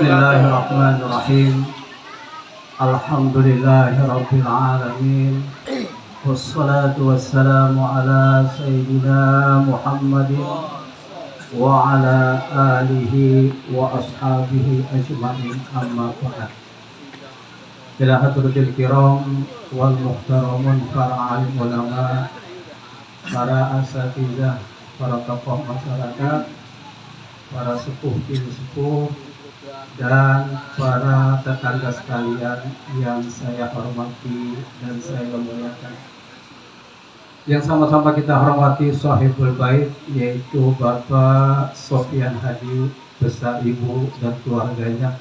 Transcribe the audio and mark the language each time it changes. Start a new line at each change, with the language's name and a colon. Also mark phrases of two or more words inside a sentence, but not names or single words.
Arabic: بسم الله الرحمن الرحيم. الحمد لله رب العالمين. والصلاة والسلام على سيدنا محمد وعلى آله وأصحابه أجمعين، أما بعد. إلى حضرة الكرام والمحترمين
Indonesian: para alim ulama, para asatidzah, para tokoh masyarakat, para sepuh, dan para tetangga sekalian yang saya hormati dan saya muliakan. Yang sama-sama kita hormati sahibul bait, yaitu Bapak Sofyan Hadi beserta ibu dan keluarganya.